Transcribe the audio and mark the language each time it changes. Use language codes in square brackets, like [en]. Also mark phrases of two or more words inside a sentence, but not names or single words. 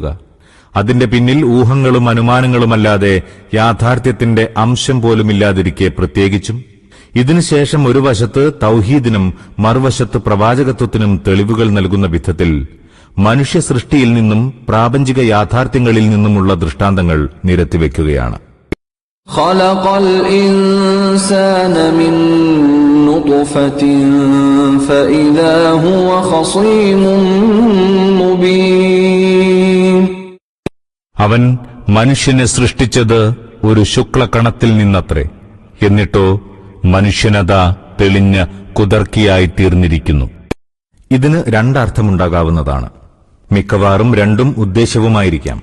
[ml] അതിന്റെ പിന്നിൽ ഊഹങ്ങളും അനുമാനങ്ങളുമല്ലാതെ യാഥാർത്ഥ്യത്തിന്റെ അംശം പോലുമില്ലാതിരിക്കെ പ്രത്യേകിച്ചും ഇതിനുശേഷം ഒരു വശത്ത് തൗഹീദിനും മറുവശത്ത് പ്രവാചകത്വത്തിനും തെളിവുകൾ നൽകുന്ന വിധത്തിൽ മനുഷ്യ സൃഷ്ടിയിൽ നിന്നും പ്രാപഞ്ചിക യാഥാർത്ഥ്യങ്ങളിൽ നിന്നുമുള്ള ദൃഷ്ടാന്തങ്ങൾ നിരത്തിവെക്കുകയാണ്. [ar] خلق الإنسان من نطفة فإذا هو خصيم مبين. [ml] അവൻ മനുഷ്യനെ സൃഷ്ടിച്ചത് ഒരു ശുക്ലകണത്തിൽ നിന്നത്രേ. എന്നിട്ടോ മനുഷ്യനതാ തെളിഞ്ഞ കുതർക്കിയായി തീർന്നിരിക്കുന്നു. ഇതിന് രണ്ടർത്ഥമുണ്ടാകാവുന്നതാണ്. മിക്കവാറും രണ്ടും ഉദ്ദേശ്യവുമായിരിക്കാം.